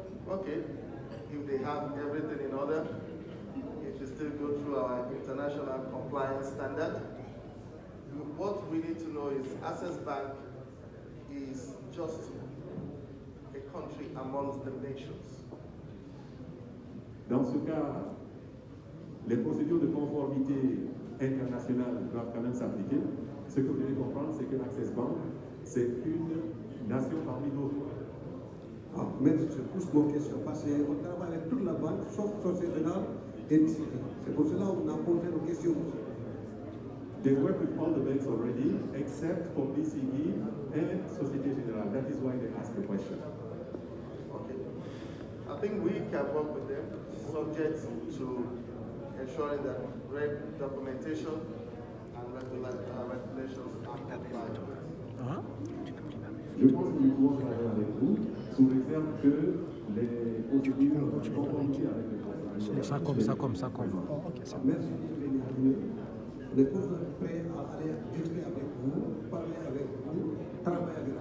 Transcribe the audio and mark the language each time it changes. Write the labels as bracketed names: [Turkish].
[English] Okay, if they have everything in order, it will still go through our international compliance standard. What we need to know is Access Bank is just a country amongst the nations. [French] Dans ce cas, les procédures de conformité internationale doivent quand même s'appliquer. Ce que vous devez comprendre, c'est que Access Bank, c'est une nation parmi d'autres. Ah, mais je pousse mon question parce qu'on travaille avec toute la banque, sauf Société Générale et BCD. C'est pour cela qu'on a posé nos questions. [English] They work with all the banks already, except for BCD and Société Générale. That is why they ask the question. Okay. I think we can work with them, subject to ensuring that documentation and regulations are complied with. [French] Je pense que nous pouvons travailler avec vous sous réserve que les procédures de conformité avec les procédures. Comme ça. Merci de venir. On est tous prêts à aller discuter avec vous, parler avec vous, travailler